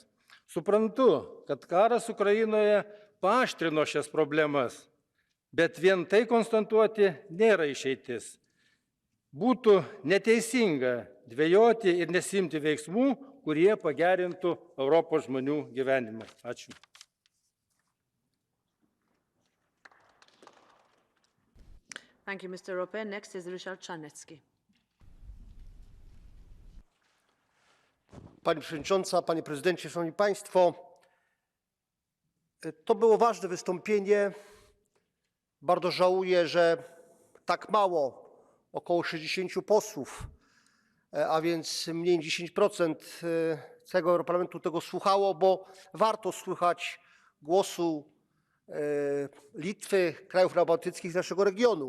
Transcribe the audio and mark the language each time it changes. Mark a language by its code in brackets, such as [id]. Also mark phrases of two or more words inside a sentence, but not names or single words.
[lt] Suprantu, kad karas Ukrainoje paaštrino šias problemas, bet vien tai konstatuoti nėra išeitis. Būtų neteisinga dvejoti ir nesimti veiksmų, kurie pagerintų Europos žmonių gyvenimą. Ačiū. [en] Thank you, Mr. Rope. Next is Ryszard Czarnecki. [pl] Pani Przewodnicząca, Panie Prezydencie, Szanowni Państwo, to było ważne wystąpienie. Bardzo żałuję, że tak mało, około 60 posłów, a więc mniej niż 10% całego Europarlamentu tego słuchało, bo warto słuchać głosu Litwy, krajów bałtyckich z naszego regionu.